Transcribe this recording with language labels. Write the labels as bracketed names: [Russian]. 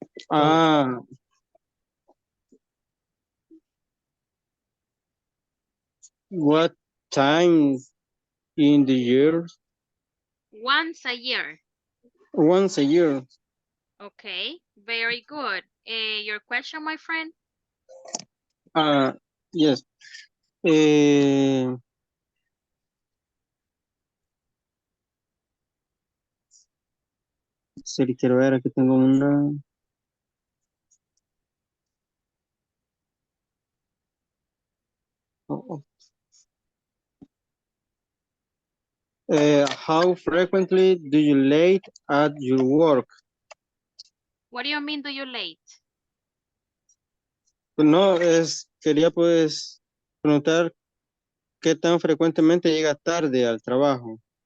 [English] Ah, what time in the year? Once a year. Once a year. Okay, very good. Your question, my friend? Yes. [Spanish] Eh, sí, quiero ver, aquí tengo una. Oh, oh. [English] How frequently do you late at your work? What do you mean, do you late? [Spanish] Pues no, quería pues preguntar qué tan frecuentemente llega tarde al trabajo.